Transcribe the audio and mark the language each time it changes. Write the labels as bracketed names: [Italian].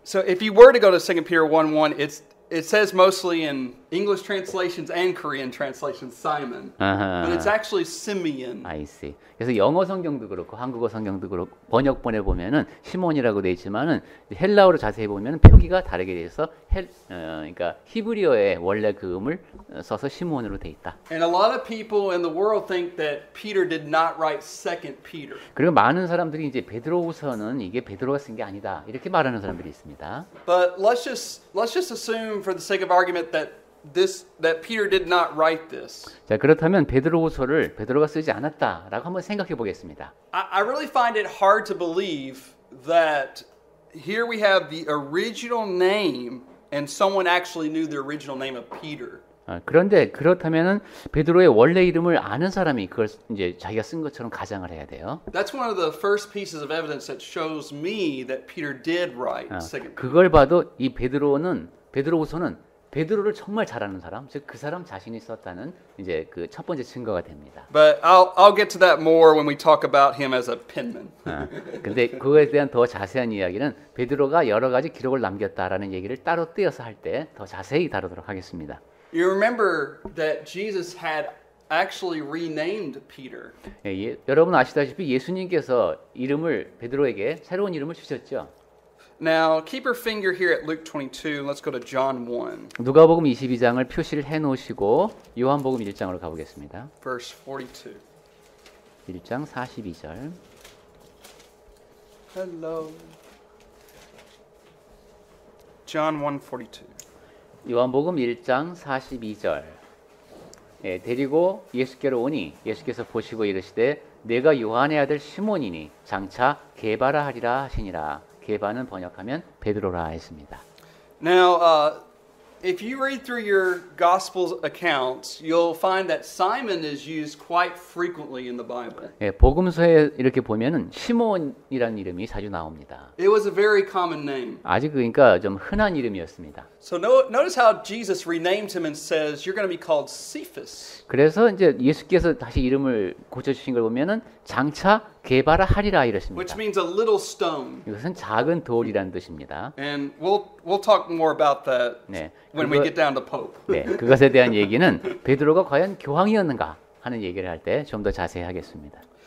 [English] So if you were to go to 2 Peter 1:1, it says mostly in English translations and Korean translations Simon, [Korean] 아하. [English] but it's actually Simeon. I see. [Korean] 그래서 영어 성경도 그렇고 한국어 성경도 그렇고 번역본에 보면은 시몬이라고 돼 있지만은 헬라어로 자세히 보면은 표기가 다르게 돼 있어. 그러니까 히브리어의 원래 그 음을 써서 시몬으로 돼 있다. [English] And a lot of people in the world think that Peter did not write 2 Peter. [Korean] 그리고 많은 사람들이 이제 베드로후서는 이게 베드로가 쓴 게 아니다 이렇게 말하는 사람들이 있습니다. [English] But let's just assume for the sake of argument that Peter did not write this. [Korean] 자, 그렇다면 베드로후서를 베드로가 쓰지 않았다라고 한번 생각해 보겠습니다. [English] I really find it hard to believe that here we have the original name and someone actually knew the original name of Peter. [Korean] 그런데 그렇다면은 베드로의 원래 이름을 아는 사람이 그걸 이제 자기가 쓴 것처럼 가정을 해야 돼요. [English] That's one of the first pieces of evidence that shows me that Peter did write 2 Peter. [Korean] 그걸 봐도 이 베드로후서는 베드로를 정말 잘 아는 사람, 즉 그 사람 자신이 썼다는 이제 그 첫 번째 증거가 됩니다. [English] But I'll get to that more when we talk about him as a penman. [Korean] 근데 그거에 대한 더 자세한 이야기는 베드로가 여러 가지 기록을 남겼다라는 얘기를 따로 떼어서 할 때 더 자세히 다루도록 하겠습니다. [English] You remember that Jesus had actually renamed Peter. [Korean] 여러분 아시다시피 예수님께서 베드로에게 새로운 이름을 주셨죠. [English] Now, keep your finger here at Luke 22. Let's go to John 1. [Korean] 누가복음 22장을 표시를 해 놓으시고 요한복음 1장으로 가 보겠습니다. [English] Verse 42. [Korean] 1장 42절. [English] Hello. John 1:42. [Korean] 요한복음 1장 42절. 데리고 예수께로 오니 예수께서 보시고 이르시되 내가 요한의 아들 시몬이니 장차 게바라 하리라 하시니라. 게바는 번역하면 베드로라 했습니다. [English] Now, if you read through your gospel accounts, you'll find that Simon is used quite frequently in the Bible. [Korean] 복음서에 이렇게 보면은 시몬이라는 이름이 자주 나옵니다. [English] It was a very common name. [Korean] 아주 그러니까 좀 흔한 이름이었습니다. [English] So notice how Jesus renamed him and says, "You're going to be called Cephas." [Korean] 그래서 이제 예수께서 다시 이름을 고쳐주신 걸 보면은 장차 게바라 하리라 이랬습니다. [English] Which means a little stone. [Korean] 이것은 작은 돌이라는 뜻입니다. [English] And we'll talk more about that when we get down to Pope. [Korean] 네, 그것에 대한 얘기는 베드로가 과연 교황이었는가 하는 얘기를 할 때 좀 더 자세히 하겠습니다.